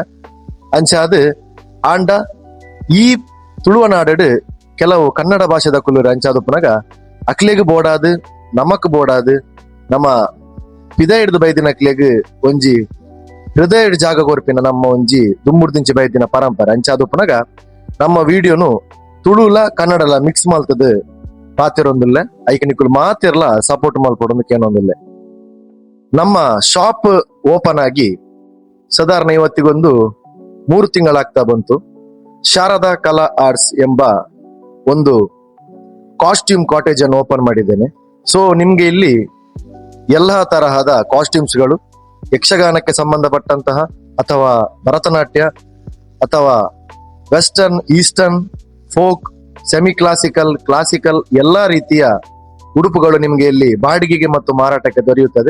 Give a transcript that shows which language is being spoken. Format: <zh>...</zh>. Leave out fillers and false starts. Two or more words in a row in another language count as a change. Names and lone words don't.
<tcy>ಅಂಚಾದ್ ಆಂಡ ಈ ತುಳುವನಾಡು ಕೆಲವು ಕನ್ನಡ ಭಾಷೆದಕುಲು ಅಂಚಾದ್ ಪುನಗ ಅಕ್ಲೆಗ್ ಬೋಡಾದ್ ನಮಕ್ ಬೋಡಾದ್ ನಮ್ಮ ಪಿದ ಹಿಡ್ದು ಬೈದಿನ ಅಕ್ಲೆಗ್ ಒಂಜಿ ಹೃದಯ ಜಾಗ ಕೊರ್ಪಿನ ನಮ್ಮ ಒಂಜಿ ದುಮ್ಮುಡ್ದಿಂಚಿ ಬೈದಿನ ಪರಂಪರೆ. ಅಂಚಾದ್ ಪುನಗ ನಮ್ಮ ವಿಡಿಯೋನು ತುಳುಲ ಕನ್ನಡಲ ಮಿಕ್ಸ್ ಮಲ್ತದ ಪಾತಿರೊಂದಿಲ್ಲ, ಐಕನಿಕುಲು ಮಾತಿರ್ಲ ಸಪೋರ್ಟ್ ಮಲ್ಪಡೊಂದು ಕೇನೊಂದಿಲ್ಲ.</tcy> <kn>ನಮ್ಮ</kn> <en>shop open</en> <kn>ಆಗಿ ಸಾಧಾರಣ ಇವತ್ತಿಗೊಂದು 3 ತಿಂಗಳಾಗ್ತಾ ಬಂತು. ಶಾರದಾ ಕಲಾ ಆರ್ಟ್ಸ್ ಎಂಬ ಒಂದು</kn> <en>costume cottage</en> <kn>ಅನ್ನು ಓಪನ್ ಮಾಡಿದ್ದೇನೆ. ಸೊ ನಿಮ್ಗೆ ಇಲ್ಲಿ ಎಲ್ಲ ತರಹದ ಕಾಸ್ಟ್ಯೂಮ್ಸ್ಗಳು, ಯಕ್ಷಗಾನಕ್ಕೆ ಸಂಬಂಧಪಟ್ಟಂತಹ ಅಥವಾ ಭರತನಾಟ್ಯ ಅಥವಾ</kn> <en>western, eastern, folk, semi classical, classical</en> <kn>ಎಲ್ಲಾ ರೀತಿಯ ಉಡುಪುಗಳು ನಿಮಗೆ ಇಲ್ಲಿ ಬಾಡಿಗೆಗೆ ಮತ್ತು ಮಾರಾಟಕ್ಕೆ ದೊರೆಯುತ್ತದೆ.</kn>